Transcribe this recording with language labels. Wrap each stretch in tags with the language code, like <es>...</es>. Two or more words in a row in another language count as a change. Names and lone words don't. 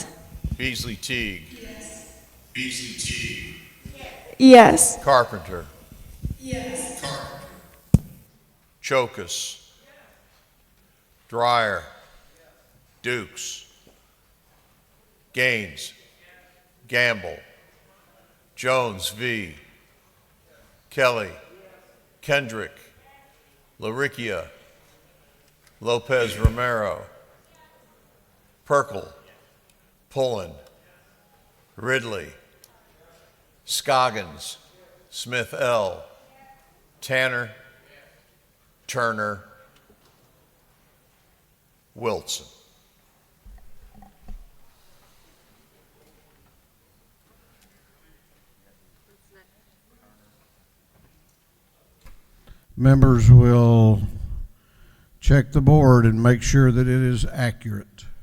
<en>Beasley Teague, Yes. Carpenter, Chokus, Dreyer, Dukes, Gaines, Gamble, Jones V., Kelly, Kendrick, Laricchia, Lopez Romero, Perkel, Pullen, Ridley, Scoggins, Smith L., Tanner, Turner, Wilson. Members will check the board and make sure that it is accurate.</en>